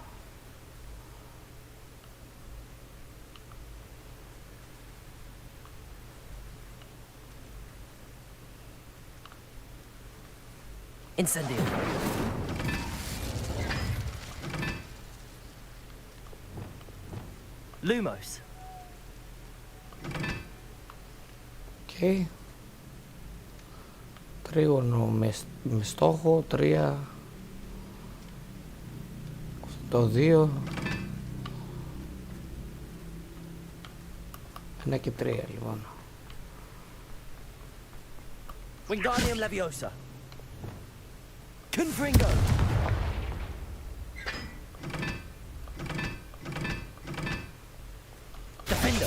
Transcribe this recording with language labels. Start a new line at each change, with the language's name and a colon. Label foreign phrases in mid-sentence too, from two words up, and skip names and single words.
Greek: Incendio. Lumos. Okay. Τρίγωνο με στόχο 3. Το 2. 1 και 3 λοιπόν. Wingardium Leviosa. Confringo. Defender.